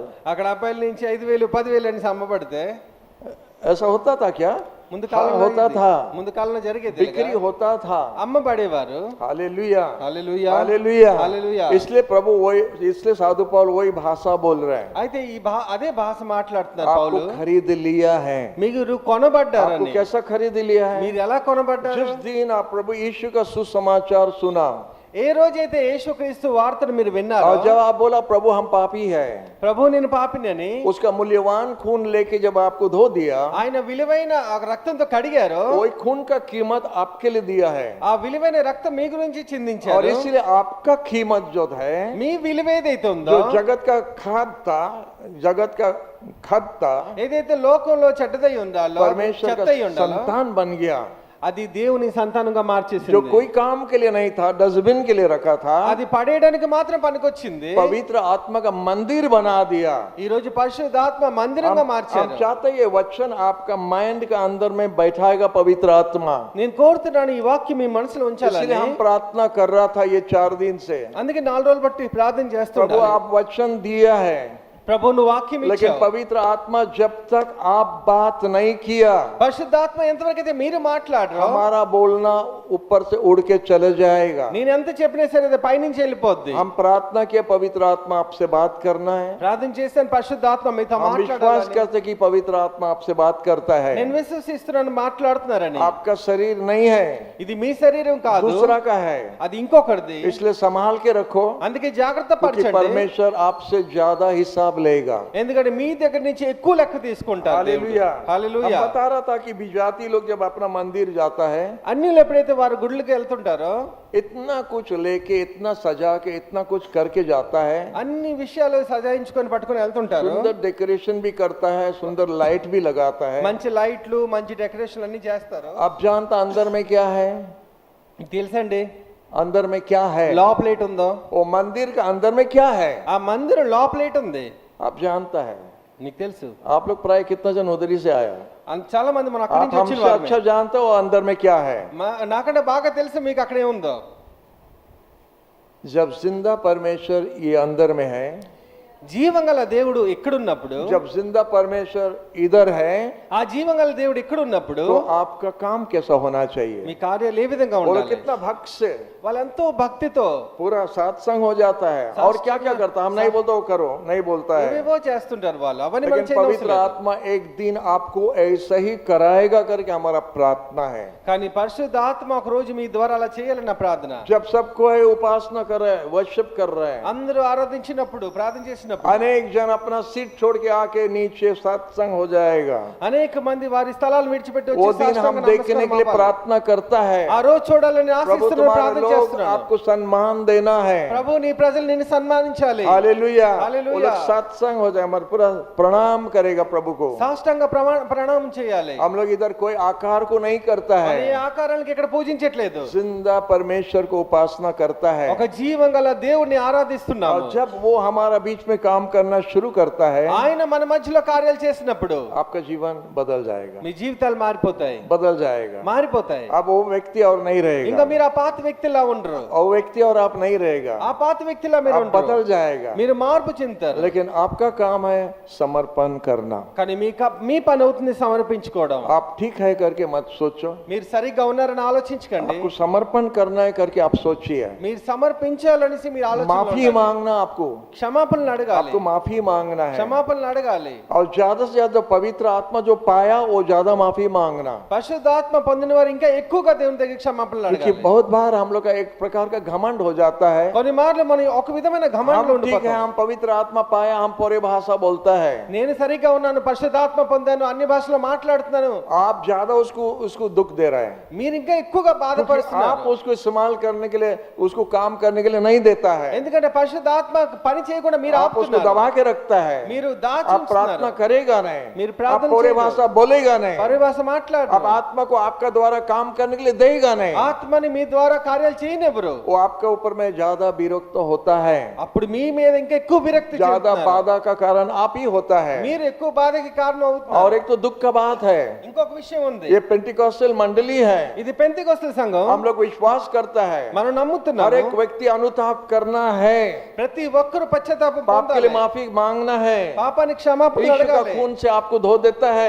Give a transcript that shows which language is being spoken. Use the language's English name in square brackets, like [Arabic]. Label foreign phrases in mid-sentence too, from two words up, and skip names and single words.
[Telugu] అక్కడ అబ్బాయిల నుంచి 5,000 10,000 అని అమ్మబడితే [Hindi] ऐसा होता था क्या? [Telugu] ముందు [Hindi] हाँ, [Telugu] కాలంలో [Hindi] होता [Telugu] ఇది. [Hindi] था. [Telugu] ముందు కాలంలో జరిగేది [Hindi] बिक्री होता था. [Telugu] అమ్మబడేవారు. [Hindi] हालेलुया. [Telugu] హల్లెలూయా. [Hindi] हालेलुया. [Telugu] హల్లెలూయా. [Hindi] इसलिए प्रभु वही, इसलिए साधु पौल वही भाषा बोल रहे हैं. [Telugu] అయితే ఈ అదే భాష మాట్లాడుతున్నారు [Hindi] आपको [Telugu] పౌలు. [Hindi] खरीद लिया है. [Telugu] మీరు [Hindi] आपको [Telugu] కొనబడ్డారని. [Hindi] कैसा खरीद लिया है? [Telugu] మీరు ఎలా కొనబడ్డారు? [Hindi] जिस दिन आप प्रभु यीशु का सुसमाचार सुना, [Telugu] ఏ రోజైతే యేసుక్రీస్తు వార్తను మీరు విన్నారో, [Hindi] और जब आप बोला प्रभु हम पापी है, [Telugu] ప్రభు నేను పాపినని, [Hindi] उसका मूल्यवान खून लेके जब आपको धो दिया, [Telugu] ఆయన విలువైన ఆ రక్తంతో కడిగారు, [Hindi] वही खून का कीमत आपके लिए दिया है, [Telugu] ఆ విలువైన రక్తం మీ గురించి [Hindi] और [Telugu] చిందించారు. [Hindi] इसलिए आपका कीमत जो है, [Telugu] మీ విలువ ఏదైతే ఉందో, [Hindi] जो जगत का खाद था, जगत का खद था, [Telugu] ఏదైతే లోకంలో చెడ్డదై ఉండాలో, [Hindi] परमेश्वर का [Telugu] చెత్తై ఉండాలో, [Hindi] संतान बन गया, [Telugu] అది దేవుని సంతానంగా [Hindi] जो [Telugu] మార్చేసింది. [Hindi] कोई काम के लिए नहीं था, डस्टबिन के लिए रखा था, [Telugu] అది పడేయడానికి మాత్రం పనికొచ్చింది. [Hindi] पवित्र आत्मा का मंदिर बना दिया. [Telugu] ఈ రోజు పరిశుద్ధాత్మ మందిరంగా [Hindi] हम [Telugu] మార్చారు. [Hindi] चाहते हैं ये वचन आपका माइंड का अंदर में बैठाएगा पवित्र आत्मा, [Telugu] నేను కోరుతున్నాను ఈ వాక్యం మీ మనసులో ఉంచాలని. [Hindi] इसलिए हम प्रार्थना कर रहा था ये 4 दिन से, [Telugu] అందుకే 4 రోజులు బట్టి ప్రార్థన [Hindi] प्रभु [Telugu] చేస్తున్నాను. [Hindi] आप वचन दिया है, [Telugu] ప్రభు నువ్వు వాక్యం [Hindi] लेकिन [Telugu] ఇచ్చావు. [Hindi] पवित्र आत्मा जब तक आप बात नहीं किया, [Telugu] పరిశుద్ధాత్మ ఎంతవరకు అయితే మీరు మాట్లాడరు, [Hindi] हमारा बोलना ऊपर से उड़ के चले जाएगा. [Telugu] నేను ఎంత చెప్పినా సరే అది పైనుంచి వెళ్ళిపోద్ది. [Hindi] हम प्रार्थना किया पवित्र आत्मा आपसे बात करना है, [Telugu] ప్రార్థన చేస్తాను పరిశుద్ధాత్మ మీతో [Hindi] हम विश्वास [Telugu] మాట్లాడాలని. [Hindi] करते कि पवित्र आत्मा आपसे बात करता है. [Telugu] నేను విశ్వసిస్తున్నాను మాట్లాడుతున్నారని. [Hindi] आपका शरीर नहीं है, [Telugu] ఇది మీ శరీరం కాదు, [Hindi] दूसरा का है, [Telugu] అది ఇంకొకరిది. [Hindi] इसलिए संभाल के रखो, [Telugu] అందుకే జాగ్రత్త [Hindi] क्योंकि [Telugu] పరచండి. [Hindi] परमेश्वर आपसे ज्यादा हिसाब लेगा. [Telugu] ఎందుకంటే మీ దగ్గర నుంచి ఎక్కువ లెక్క తీసుకుంటారు. [Hindi] हालेलुया. [Telugu] హల్లెలూయా. [Hindi] हम बता रहा था कि विजाती लोग जब अपना मंदिर जाता है, [Telugu] అన్యులు ఎప్పుడైతే వారు గుడ్లకి వెళ్తుంటారో, [Hindi] इतना कुछ लेके, इतना सजा के, इतना कुछ करके जाता है, [Telugu] అన్ని విషయాలు సజాయించుకొని పట్టుకొని వెళ్తుంటారు. [Hindi] सुंदर डेकोरेशन भी करता है, सुंदर लाइट भी लगाता है. [Telugu] మంచి లైట్లు, మంచి డెకరేషన్ అన్ని చేస్తారు. [Hindi] अब जानता अंदर में क्या है, [Telugu] మీకు తెలుసండి [Hindi] अंदर में क्या है, [Telugu] లోపలేట్ ఉందో, [Hindi] वो मंदिर का अंदर में क्या है, [Telugu] ఆ మందిరం లోపలేట్ ఉంది. [Hindi] आप जानता है. [Telugu] నీకు తెలుసు. [Hindi] आप लोग प्राय कितना जन उधर ही से आया, [Telugu] చాలా మంది మనం అక్కడి [Hindi] आप [Telugu] నుంచి వచ్చిన [Hindi] हमसे [Telugu] వారమే. [Hindi] अच्छा जानते हो अंदर में क्या है. [Telugu] నాకంటే బాగా తెలుసు మీకు అక్కడ ఏముందో. [Hindi] जब जिंदा परमेश्वर ये अंदर में है, [Telugu] జీవంగల దేవుడు ఎక్కడున్నప్పుడు, [Hindi] जब जिंदा परमेश्वर इधर है, [Telugu] ఆ జీవంగల దేవుడు ఎక్కడున్నప్పుడు [Hindi] तो आपका काम कैसा होना चाहिए. [Telugu] మీ కార్యాలు ఏ విధంగా [Hindi] बोलो [Telugu] ఉండాలి. [Hindi] कितना भक्त से [Telugu] వాళ్ళెంతో భక్తితో [Hindi] पूरा सत्संग हो जाता है, और क्या क्या करता है, हम नहीं बोलते वो करो, नहीं बोलता है, [Telugu] ఏవేవో చేస్తుంటారు వాళ్ళు. అవన్నీ మనం [Hindi] लेकिन पवित्र आत्मा एक दिन आपको ऐसा ही कराएगा करके हमारा प्रार्थना है. [Telugu] కానీ పరిశుద్ధాత్మ ఒక రోజు మీ ద్వారా అలా చేయాలన్న ప్రార్థన. [Hindi] जब सबको है उपासना कर रहे हैं, वर्शिप कर रहे हैं, [Telugu] అందరూ ఆరాధించినప్పుడు, ప్రార్థన చేసినప్పుడు [Hindi] अनेक जन अपना सीट छोड़ के आके नीचे सत्संग हो जाएगा. [Telugu] అనేక మంది వారి స్థలాలు విడిచిపెట్టి [Hindi] वो [Telugu] వచ్చి [Hindi] दिन [Telugu] సాష్టాంగ [Hindi] हम देखने के लिए [Telugu] నమస్కారం [Hindi] प्रार्थना करता है, [Telugu] ఆ రోజు చూడాలని [Hindi] प्रभु [Telugu] ఆశిస్తున్నాను, [Hindi] तुम्हारे [Telugu] ప్రార్థన [Hindi] लोग [Telugu] చేస్తున్నాను. [Hindi] आपको सम्मान देना है. [Telugu] ప్రభు నీ ప్రజలు నిన్ను సన్మానించాలి. [Hindi] हालेलुया. हालेलुया. वो लोग सत्संग हो जाए, हमारे पूरा प्रणाम करेगा प्रभु को. [Telugu] సాష్టాంగ ప్రణామం చేయాలి. [Hindi] हम लोग इधर कोई आकार को नहीं करता [Telugu] ఏ [Hindi] है, [Telugu] ఆకారానికి ఇక్కడ పూజించట్లేదు, [Hindi] जिंदा परमेश्वर को उपासना करता है. [Telugu] ఒక జీవం గల దేవుడిని ఆరాధిస్తున్నాము. [Hindi] और जब वो हमारा बीच में काम करना शुरू करता है, [Telugu] ఆయన మన మధ్యలో కార్యాలు చేసినప్పుడు [Hindi] आपका जीवन बदल जाएगा, [Telugu] మీ జీవితాలు మారిపోతాయి, [Hindi] बदल जाएगा. [Telugu] మారిపోతాయి. [Hindi] अब वो व्यक्ति और नहीं [Telugu] ఇంకా [Hindi] रहेगा, [Telugu] మీరు ఆ పాత వ్యక్తిలా ఉండరు, [Hindi] और व्यक्ति और आप नहीं रहेगा, [Telugu] ఆ పాత వ్యక్తిలా మీరు [Hindi] आप [Telugu] ఉండరు, [Hindi] बदल जाएगा. [Telugu] మీరు మార్పు చెందుతారు. [Hindi] लेकिन आपका काम है समर्पण करना. [Telugu] కానీ మీ పని అవుతుంది సమర్పించుకోవడం. [Hindi] आप ठीक है करके मत सोचो, [Telugu] మీరు సరిగ్గా ఉన్నారని ఆలోచించకండి, [Hindi] आपको समर्पण करना है करके आप सोचिए. [Telugu] మీరు సమర్పించాలనేసి మీరు [Hindi] माफी [Telugu] ఆలోచన, [Hindi] मांगना, आपको [Telugu] క్షమాపణలు అడగాలి, [Hindi] आपको माफी मांगना है. [Telugu] క్షమాపణలు అడగాలి. [Hindi] और ज्यादा से ज्यादा पवित्र आत्मा जो पाया वो ज्यादा माफी मांगना. [Telugu] పరిశుద్ధాత్మ పొందిన వారు ఇంకా ఎక్కువగా దేవుని దగ్గర క్షమాపణలు [Hindi] क्योंकि [Telugu] అడగాలి. [Hindi] बहुत बार हम लोग का एक प्रकार का घमंड हो जाता है, [Telugu] కొన్ని మార్లు మనం ఒక విధమైన ఘమండలో [Hindi] हम ठीक है, [Telugu] ఉండిపోతాం. [Hindi] हम पवित्र आत्मा पाया, हम पूरे भाषा बोलता है. [Telugu] నేను సరిగ్గా ఉన్నాను, పరిశుద్ధాత్మ పొందాను, అన్ని భాషలో మాట్లాడుతున్నాను. [Hindi] आप ज्यादा उसको दुख दे रहे हैं, [Telugu] మీరు ఇంకా ఎక్కువగా [Hindi] क्योंकि [Telugu] బాధపడుతున్నారు. [Hindi] आप उसको इस्तेमाल करने के लिए, उसको काम करने के लिए नहीं देता है, [Telugu] ఎందుకంటే పరిశుద్ధాత్మ పని చేయకుండా మీరు [Hindi] आप उसको [Telugu] ఆపుతున్నారు, [Hindi] दबा के रखता है. [Telugu] మీరు [Hindi] आप [Telugu] దాచి [Hindi] प्रार्थना करेगा नहीं, [Telugu] మీరు [Hindi] आप [Telugu] ప్రార్థన [Hindi] पूरे [Telugu] చేయరు, [Hindi] भाषा बोलेगा नहीं, [Telugu] పరిభాష [Hindi] अब [Telugu] మాట్లాడరు, [Hindi] आत्मा को आपका द्वारा काम करने के लिए देगा नहीं, [Telugu] ఆత్మని మీ ద్వారా కార్యాలు చేయనివ్వరు. [Hindi] वो आपके ऊपर में ज्यादा विरक्त होता है. [Telugu] అప్పుడు మీ మీద ఇంకా ఎక్కువ విరక్తి [Hindi] ज्यादा [Telugu] చెందుతున్నారు. [Hindi] बाधा का कारण आप ही होता है. [Telugu] మీరు ఎక్కువ బాధకి కారణం అవుతున్నారు. [Hindi] और एक तो दुख का बात है, [Telugu] ఇంకొక విషయం ఉంది, [Hindi] ये पेंटिकॉस्टल मंडली है, [Telugu] ఇది పెంతెకొస్తు సంఘం. [Hindi] हम लोग विश्वास करता है [Telugu] మనం [Hindi] हर [Telugu] నమ్ముతున్నాము, [Hindi] एक व्यक्ति अनुताप करना है, [Telugu] ప్రతి ఒక్కరు పశ్చాత్తాపం [Hindi] पाप के लिए [Telugu] పొందాలి, [Hindi] माफी मांगना है. [Telugu] పాపానికి క్షమాపణ [Hindi] यीशु का [Telugu] అడగాలి. [Hindi] खून से आपको धो देता है,